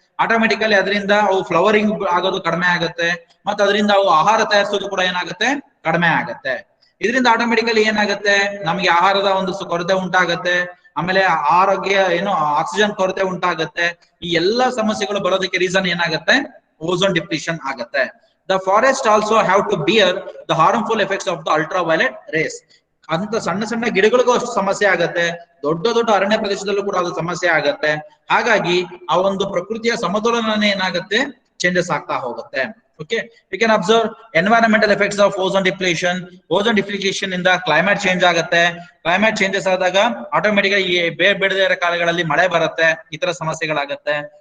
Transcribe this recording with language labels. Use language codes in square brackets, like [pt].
[kn] Automatically ಅದರಿಂದ ಅವು flowering ಆಗೋದು ಕಡಿಮೆ ಆಗುತ್ತೆ, ಮತ್ತೆ ಅದರಿಂದ ಅವು ಆಹಾರ ತಯಾರಿಸೋದು ಕೂಡ ಏನಾಗುತ್ತೆ, ಕಡಿಮೆ ಆಗುತ್ತೆ. ಇದರಿಂದ ಆಟೋಮೆಟಿಕಲಿ ಏನಾಗುತ್ತೆ, ನಮಗೆ ಆಹಾರದ ಒಂದು ಕೊರತೆ ಉಂಟಾಗತ್ತೆ, ಆಮೇಲೆ ಆರೋಗ್ಯ ಏನು ಆಕ್ಸಿಜನ್ ಕೊರತೆ ಉಂಟಾಗತ್ತೆ. ಈ ಎಲ್ಲಾ ಸಮಸ್ಯೆಗಳು ಬರೋದಕ್ಕೆ ರೀಸನ್ ಏನಾಗುತ್ತೆ, ಓಝೋನ್ ಡಿಪ್ಲೀಷನ್ ಆಗತ್ತೆ. [en] The forest also have to bear the harmful effects of the ultraviolet rays. [kn] ಅಂತ ಸಣ್ಣ ಸಣ್ಣ ಗಿಡಗಳಿಗೂ ಅಷ್ಟು ಸಮಸ್ಯೆ ಆಗತ್ತೆ, ದೊಡ್ಡ ದೊಡ್ಡ ಅರಣ್ಯ ಪ್ರದೇಶದಲ್ಲೂ ಕೂಡ ಅದು ಸಮಸ್ಯೆ ಆಗತ್ತೆ. ಹಾಗಾಗಿ ಆ ಒಂದು ಪ್ರಕೃತಿಯ ಸಮತೋಲನ ಏನಾಗುತ್ತೆ, ಚೇಂಜಸ್ ಆಗ್ತಾ ಹೋಗುತ್ತೆ. [en] Okay, you can observe environmental effects of ozone depletion. [kn] Ozone depletion ಇಂದ ಕ್ಲೈಮೇಟ್ ಚೇಂಜ್ ಆಗುತ್ತೆ. ಕ್ಲೈಮೇಟ್ ಚೇಂಜಸ್ ಆದಾಗ ಆಟೋಮೆಟಿಕಲಿ ಬೇಡದೇ ಇರೋ ಕಾಲಗಳಲ್ಲಿ ಮಳೆ ಬರುತ್ತೆ, ಈ ತರ ಸಮಸ್ಯೆಗಳಾಗತ್ತೆ.